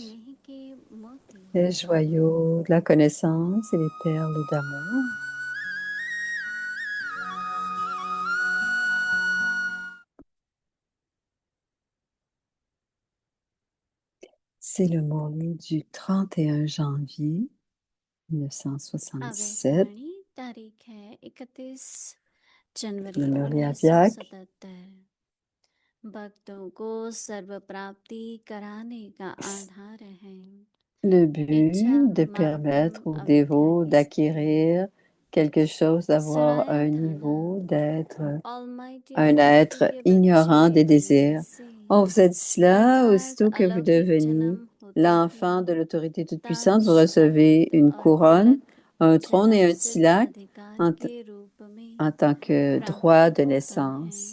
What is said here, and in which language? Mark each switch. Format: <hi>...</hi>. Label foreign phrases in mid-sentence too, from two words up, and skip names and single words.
<fr>Les joyaux de la connaissance et les perles d'amour. C'est le Murli du 31 janvier 1977.</fr> <hi>अवेकवाणी तारीख है 31 जनवरी</hi> <fr>Le Murli</fr> <hi>उन्नीस</hi> <fr>Avyak.</fr> <hi>सौ सतहत्तर। भक्तों को सर्व प्राप्ति कराने का आधार है।</hi> <fr>Le but de permettre aux dévots d'acquérir quelque chose, d'avoir un niveau, d'être un être ignorant des désirs. On vous a dit cela, aussitôt que vous devenez l'enfant de l'autorité toute-puissante, vous recevez une couronne, un trône et un tilak en tant que droit de naissance.</fr>